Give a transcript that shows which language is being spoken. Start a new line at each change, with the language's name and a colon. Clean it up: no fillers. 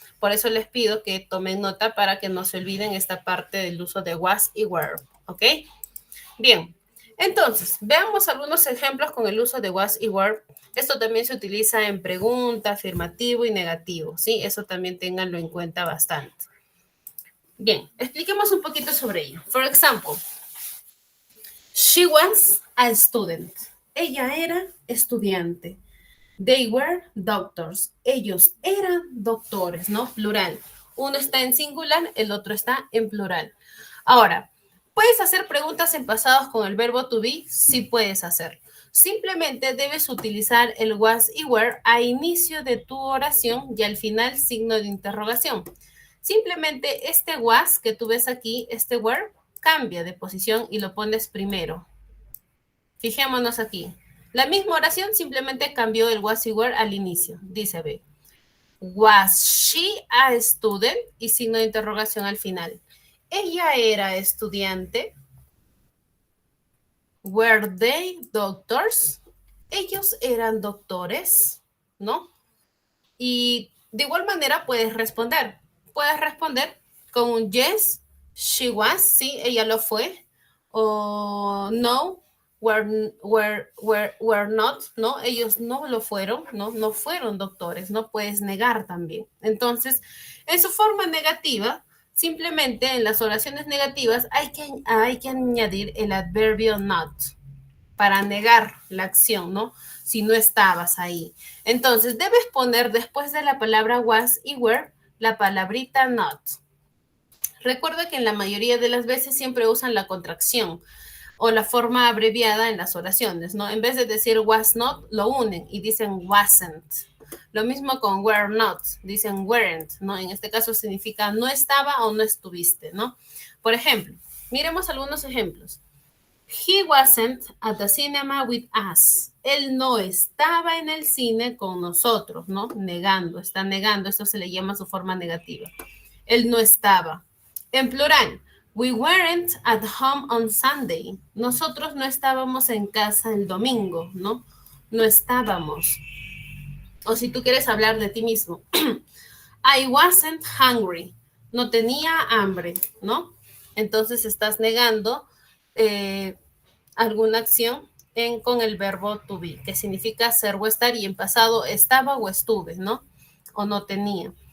Spanish: Por eso les pido que tomen nota para que no se olviden esta parte del uso de was y were, ¿ok? Bien, entonces, veamos algunos ejemplos con el uso de was y were. Esto también se utiliza en pregunta, afirmativo y negativo, ¿sí? Eso también ténganlo en cuenta bastante. Bien, expliquemos un poquito sobre ello.
English: For example, she was a student.
Spanish: Ella era estudiante.
English: They were doctors.
Spanish: Ellos eran doctores, ¿no? Plural. Uno está en singular, el otro está en plural. Ahora, ¿puedes hacer preguntas en pasados con el verbo to be? Sí puedes hacerlo. Simplemente debes utilizar el was y were a inicio de tu oración y al final signo de interrogación. Simplemente este was que tú ves aquí, este were, cambia de posición y lo pones primero. Fijémonos aquí. La misma oración simplemente cambió el was y were al inicio. Dice, ve,
English: was she a student?
Spanish: Y signo de interrogación al final. ¿Ella era estudiante?
English: Were they doctors?
Spanish: Ellos eran doctores, ¿no? Y de igual manera puedes responder. Puedes responder con un
English: yes, she was,
Spanish: sí, ella lo fue. O no,
English: were not,
Spanish: ¿no? Ellos no lo fueron, ¿no? No fueron doctores, no puedes negar también. Entonces, en su forma negativa, simplemente en las oraciones negativas hay que añadir el adverbio not para negar la acción, ¿no? Si no estabas ahí. Entonces, debes poner después de la palabra was y were la palabrita not. Recuerda que en la mayoría de las veces siempre usan la contracción o la forma abreviada en las oraciones, ¿no? En vez de decir was not, lo unen y dicen wasn't. Lo mismo con were not, dicen weren't, ¿no? En este caso significa no estaba o no estuviste, ¿no? Por ejemplo, miremos algunos ejemplos.
English: He wasn't at the cinema with us.
Spanish: Él no estaba en el cine con nosotros, ¿no? Negando, está negando, esto se le llama su forma negativa. Él no estaba. En plural,
English: we weren't at home on Sunday.
Spanish: Nosotros no estábamos en casa el domingo, ¿no? No estábamos. O si tú quieres hablar de ti mismo.
English: I wasn't hungry.
Spanish: No tenía hambre, ¿no? Entonces estás negando alguna acción con el verbo to be, que significa ser o estar, y en pasado estaba o estuve, ¿no? O no tenía.